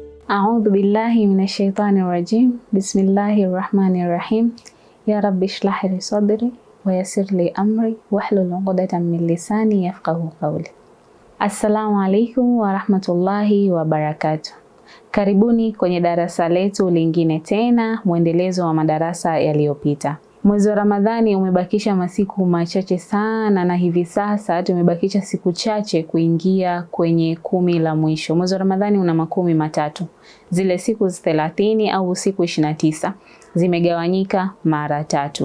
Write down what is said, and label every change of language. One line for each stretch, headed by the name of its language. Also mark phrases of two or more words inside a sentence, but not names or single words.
Arabic: أعوذ بالله من الشيطان الرجيم. بسم الله الرحمن الرحيم. يا رب اشرح لي صدري ويسر لي أمري واحلل عقدة من لساني يفقهوا قولي. السلام عليكم ورحمة الله وبركاته.
Swahili: Karibuni kwenye darasa letu lingine tena, mwendelezo wa madarasa yaliyopita. Mwezi wa Ramadhani umebakisha masiku machache sana, na hivi sasa tumebakisha siku chache kuingia kwenye 10 la mwisho. Mwezi wa Ramadhani una makumi matatu. Zile siku 30 au siku 29 zimegawanyika mara 3.